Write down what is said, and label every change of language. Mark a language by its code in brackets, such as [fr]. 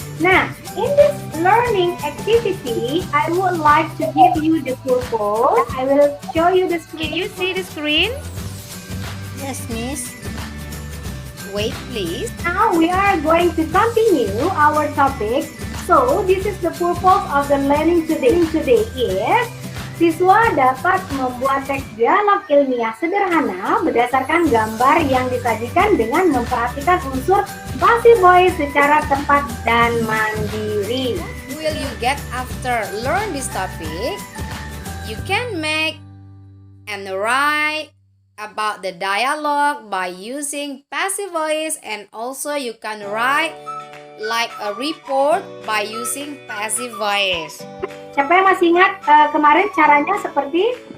[en] Now, in this learning activity, I would like to give you the purpose. I will show you the screen. Can you see the screen? Yes, Miss. Wait, please. Now we are going to continue our topic. So this is the purpose of the learning today. Today is [id] siswa dapat membuat teks dialog ilmiah sederhana berdasarkan gambar yang disajikan dengan memperhatikan unsur passive voice secara tepat dan mandiri. [en] Will you get after learn this topic? You can make and write about the dialogue by using passive voice, and also you can write like a report by using passive voice. [id] Siapa yang masih ingat kemarin caranya seperti?